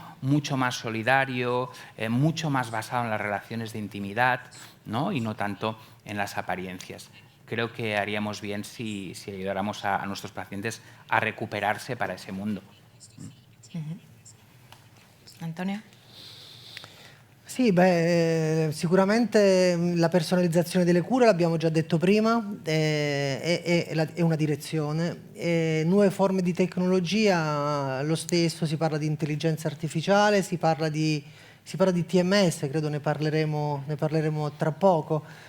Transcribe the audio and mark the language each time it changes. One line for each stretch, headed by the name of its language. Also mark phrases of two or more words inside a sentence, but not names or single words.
Spanish: Mucho más solidario, mucho más basado en las relaciones de intimidad, ¿no? Y no tanto en las apariencias. Creo que haríamos bien si ayudáramos a nuestros pacientes a recuperarse para ese mundo. Antonio?
Italian: Sì, sicuramente la personalizzazione delle cure, l'abbiamo già detto prima, è una direzione. Nuove forme di tecnologia, lo stesso, si parla di intelligenza artificiale, si parla di TMS, credo ne parleremo tra poco.